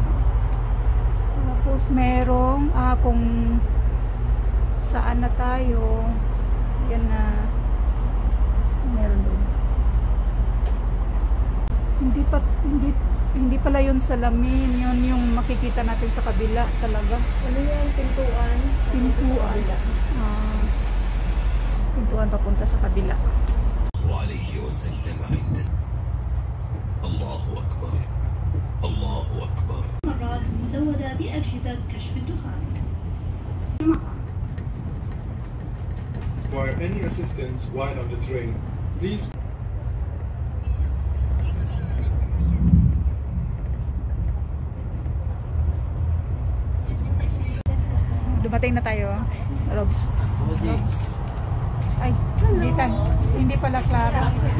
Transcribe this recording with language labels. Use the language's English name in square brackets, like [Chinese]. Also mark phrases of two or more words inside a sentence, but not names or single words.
[Filipino] Tapos merong kung saan na tayo, yan na meron doon. Hindi pala yun salamin, yun yung makikita natin sa kabila talaga. Ano yan? Pintuan? Pintuan. Pintuan papunta sa kabila. [Arabic] Allahu Akbar. Allahu Akbar. مرات مزودة بأجهزة كشف الدخان. [English] Require any assistance while on the train, please. [Filipino] Dumating na tayo, Robs. Ay, hindi pala Clara.